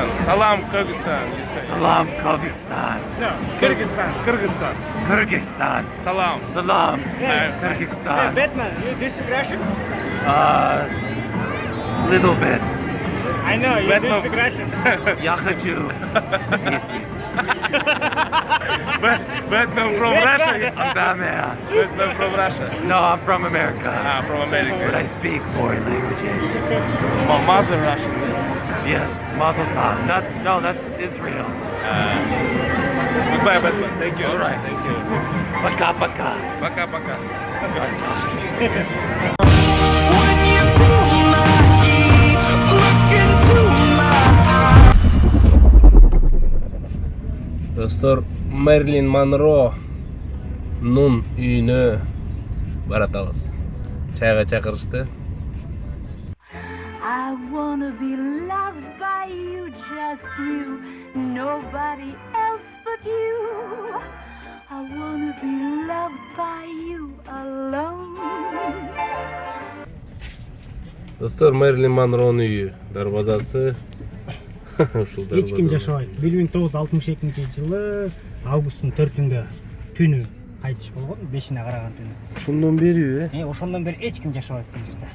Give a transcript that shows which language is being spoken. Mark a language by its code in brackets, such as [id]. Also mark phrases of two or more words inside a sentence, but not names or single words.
[en] Salam Kyrgyzstan. Salam Kyrgyzstan. No, Kyrgyzstan. Kyrgyzstan. Kyrgyzstan. Salam. Salam Hey, Kyrgyzstan. Batman, you speak Russian? Little bit. I know, you Batman. speak Russian. [ru] Я хочу месяц. [en] Batman from Russia. Batman. Batman from Russia. No, I'm from America. Ah, from But America. I speak foreign languages. My mother Russian. Yes, [he] מזל טוב. [en] That's Israel. Goodbye, Batman. Thank you. All right. Thank you. [ru] Пока, пока. Пока. [ky] Достор, Мерлин Монро Нун үйүнө баратабыз. Чайга чакырышты. [en] I wanna be loved by you, just you, nobody else but you. I wanna be loved by you alone. [ky] Достор, Мерлин Монронун үйү, дарбазасы. Ушул Эч ким жашабайт. 1962 жылы августтун 4-үндө түнү кайтыш болгон, 5-ине караган түнү. Ошондон бери, Ошондон бери эч ким жашабайт бул жерде.